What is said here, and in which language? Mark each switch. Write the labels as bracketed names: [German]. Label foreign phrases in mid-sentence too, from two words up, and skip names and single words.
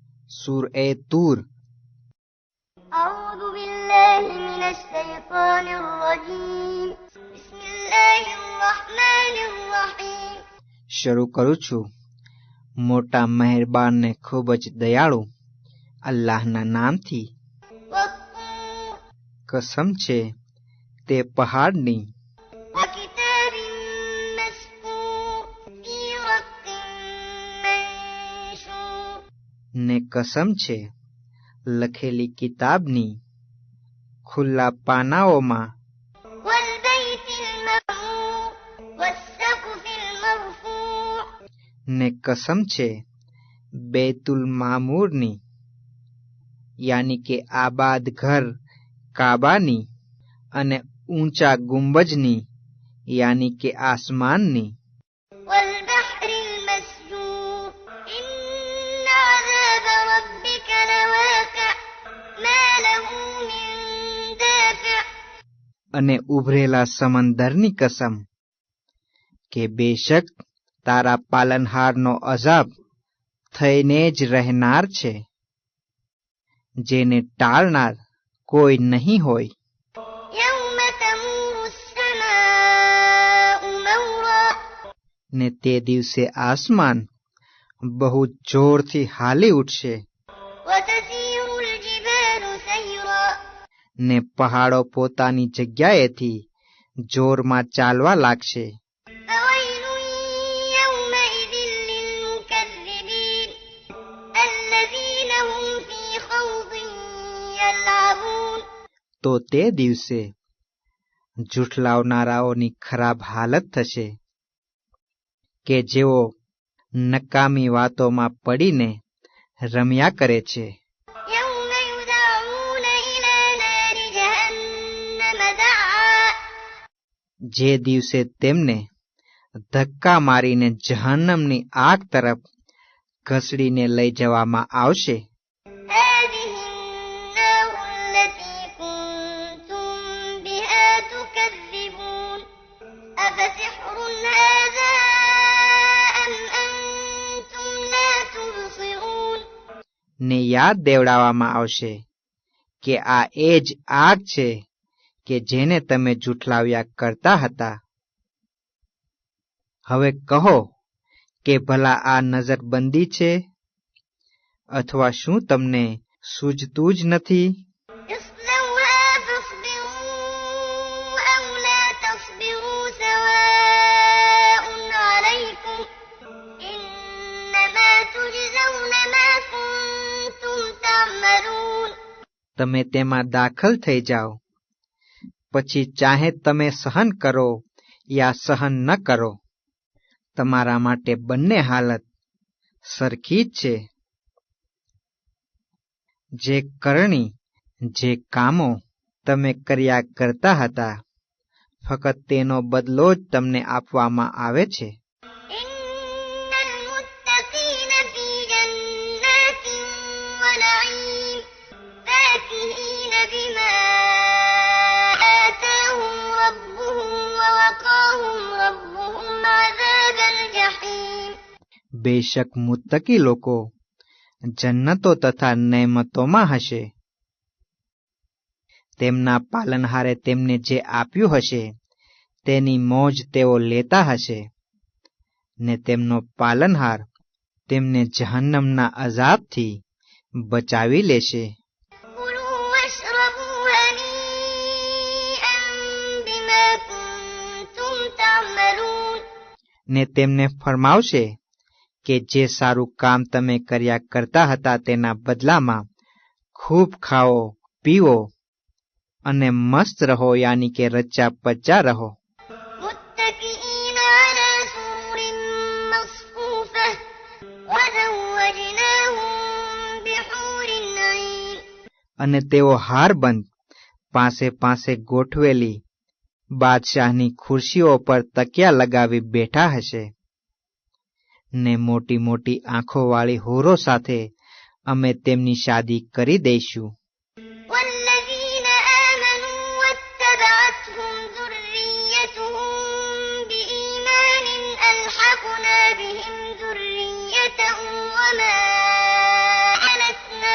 [Gujarati] सूरह तूर। [Arabic] أعوذ بالله من الشيطان الرجيم بسم الله الرحمن الرحيم [Gujarati] શરૂ કરું છું મોટા મહેરબાન ને ખૂબ જ દયાળુ અલ્લાહના નામથી। [Arabic] والطور [Gujarati] કસમ છે તે પહાડની [Arabic] وكتاب مسطور في رق منشور [Gujarati] ને કસમ છે લખેલી કિતાબની ખુલ્લા પાનાઓમાં। [Arabic] والبيت المعمور والسقف المرفوع [Gujarati] ને કસમ છે બેતુલ મામૂરની યાની કે આબાદ ઘર કાબાની અને ઊંચા ગુંબજની યાની કે આસમાનની। [Arabic] والبحر المسجور إن عذاب ربك لواقع ما له من دافع [Gujarati] અને ઉભરેલા સમંદરની કસમ કે બેશક તારા પાલનહારનો અઝાબ થઈને જ રહેનાર છે, જેને ટાળનાર કોઈ નહીં હોય। [Arabic] يوم تمور السماء مورا [Gujarati] ને તે દિવસે આસમાન બહુ જોરથી હાલી ઉઠશે [Arabic] وتسير الجبال سيرا [Gujarati] ને પહાડો પોતાની જગ્યાએથી જોરમાં ચાલવા લાગશે। [Arabic] فويل يومئذ للمكذبين الذين هم في خوض يلعبون [Gujarati] તો તે દિવસે જૂઠલાવનારાઓની ખરાબ હાલત થશે કે જેઓ નકામી વાતોમાં પડીને રમ્યા કરે છે। [Arabic] يوم يدعون إلى نار جهنم دعا [Gujarati] જે દિવસે તેમને ધક્કા મારીને જહન્નમની આગ તરફ ઘસડીને લઈ જવામાં આવશે। [Arabic] هذه النار التي كنتم بها تكذبون أفسحر هذا أم أنتم لا تبصرون [Gujarati] ને યાદ દેવડાવવામાં આવશે કે આ એ જ આગ છે કે જેને તમે જૂઠલાવ્યા કરતા હતા। હવે કહો કે ભલા આ નજરબંધી છે અથવા શું તમને સૂઝતું જ નથી? [Arabic] اصلوها فاصبروا أو لا تصبروا سواء عليكم إنما تجزون ما كنتم تعملون [Gujarati] તમે તેમાં દાખલ થઈ જાઓ, પછી ચાહે તમે સહન કરો યા સહન ન કરો, તમારા માટે બંને હાલત સરખી જ છે। જે કરણી જે કામો તમે કર્યા કરતા હતા, ફક્ત તેનો બદલો જ તમને આપવામાં આવે છે। [Arabic] إن المتقين في جنات ونعيم فاكهين بما آتاهم ربهم ووقاهم ربهم عذاب الجحيم [Gujarati] બેશક મુત્તકી લોકો જન્નતો તથા નેમતોમાં હશે, તેમના પાલનહારે તેમને જે આપ્યું હશે તેની મોજ તેઓ લેતા હશે, ને તેમનો પાલનહાર તેમને જહન્નમના અઝાબથી બચાવી લેશે। [Arabic] كلوا واشربوا هنيئا بما كنتم تعملون [Gujarati] ને તેમને ફરમાવશે કે જે સારું કામ તમે કર્યા કરતા હતા તેના બદલામાં ખૂબ ખાઓ પીવો અને મસ્ત રહો યાની કે રચ્ચા પચ્ચા રહો। [Arabic] متكئين على سرر مصفوفة وزوجناهم بحور عين [Gujarati] અને તેઓ હારબંધ પાસે પાસે ગોઠવેલી બાદશાહની ખુરશીઓ પર તકિયા લગાવી બેઠા હશે, ને મોટી મોટી આંખોવાળી હોરો સાથે અમે તેમની શાદી કરી દઈશું। [Arabic] والذين آمنوا واتبعتهم ذريتهم بإيمان ألحقنا بهم ذريتهم وما ألتناهم